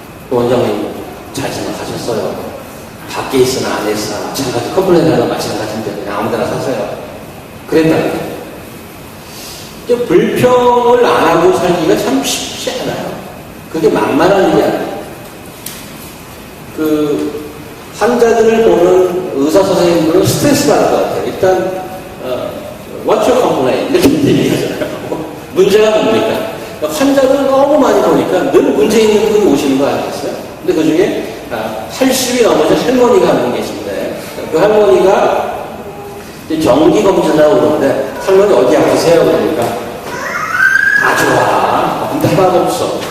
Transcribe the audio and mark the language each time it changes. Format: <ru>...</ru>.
<ko>원장님 잘 생각하셨어요. 밖에 있으나 안에 있으나 마찬가지 컴플레인하고 마찬가지인데 그냥 아무데나 사세요. 그랬다는 거예요. 불평을 안 하고 살기가 참 쉽지 않아요. 그게 만만한 일이 아니에요. 그 환자들을 보는 의사 선생님들은 스트레스 받을 것 같아요. 일단</ko> <en>what's your complaint?</en> <ko>이렇게 얘기하잖아요. 문제가 뭡니까? 환자들을 너무 많이 보니까 늘 문제 있는 분이 오시는 거 아니겠어요? 근데 그 중에 80이 넘어서 할머니가 한 분 계신데 그 할머니가 정기검진하고 그러는데 할머니 어디 아프세요? 그러니까 다 좋아. 근데 하나도 없어.</ko>